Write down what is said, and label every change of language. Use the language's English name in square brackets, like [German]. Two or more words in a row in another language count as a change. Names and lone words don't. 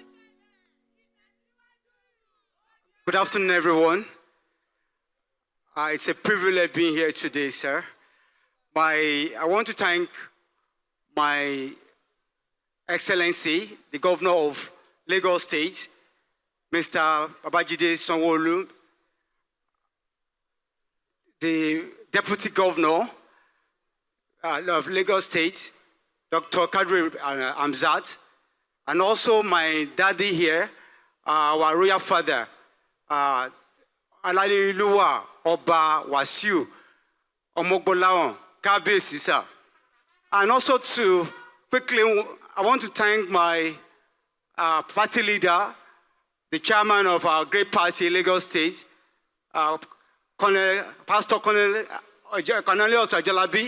[English] Good afternoon, everyone. It's a privilege being here today, sir. I want to thank my Excellency, the Governor of Lagos State, Mr. Babajide Sanwo-Olu, the Deputy Governor of Lagos State, Dr. Kadri Amzat, and also my daddy here, our royal father, Alaliluwa Oba Wasiu Omogbolaon Kabiyesi, sir. And also to quickly, I want to thank my party leader, the chairman of our great party, Lagos State, Pastor Cornelius Ajalabi.